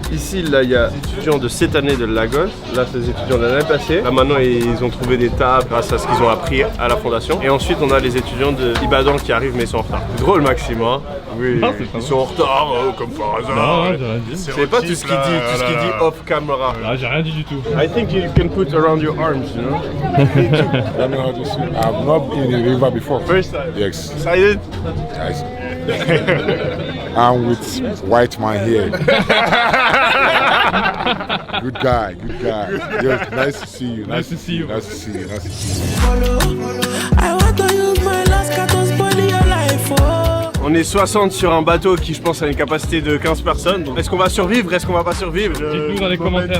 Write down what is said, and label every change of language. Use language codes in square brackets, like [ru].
[fr] Ici, là, il y a des étudiants de cette année de Lagos. Là, c'est des étudiants de l'année passée. Là, maintenant, ils ont trouvé des tables grâce à ce qu'ils ont appris à la fondation. Et ensuite, on a les étudiants de Ibadan qui arrivent, mais ils sont en retard. C'est drôle, Maxime, hein? Oui, Non, c'est pas ils sont en retard, comme par hasard. Non, j'ai rien dit. C'est pas tout ce qu'il dit, tout ce qu'il dit off camera. Ah, j'ai rien dit du tout. [en] I think you can put around your arms, you know? Let me know how to swim. I've not been in the river before. First time. Yes. Excited? Yes. I'm with white man here. Good guy, good guy. Yes, nice to see you. Nice to see you. Nice to see you. Nice to see you. I want to use my last card to spoil your life, oh. [fr] On est 60 sur un bateau qui, je pense, a une capacité de 15 personnes. Donc, est-ce qu'on va survivre? Est-ce qu'on va pas survivre? Dites-nous dans les commentaires.